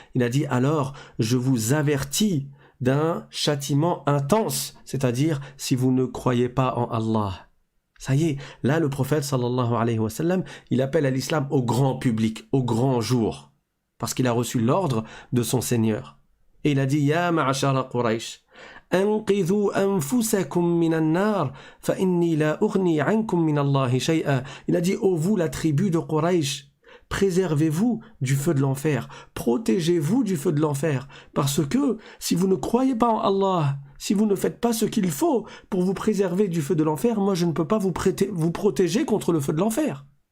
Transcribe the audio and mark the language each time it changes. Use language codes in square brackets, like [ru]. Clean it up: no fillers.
[fr] Il a dit alors je vous avertis d'un châtiment intense, c'est-à-dire si vous ne croyez pas en Allah. Ça y est, là le prophète [ar] sallallahu alayhi wa sallam, [fr] il appelle à l'islam au grand public, au grand jour, parce qu'il a reçu l'ordre de son Seigneur. Et il a dit [ar] Ya ma'ashara Quraysh, أنقذوا أنفسكم من النار فإني لا أغني عنكم من الله شيئا. [fr] Il a dit, ô vous la tribu de Quraysh, préservez-vous du feu de l'enfer, protégez-vous du feu de l'enfer, parce que si vous ne croyez pas en Allah, si vous ne faites pas ce qu'il faut pour vous préserver du feu de l'enfer, moi je ne peux pas vous protéger contre le feu de l'enfer.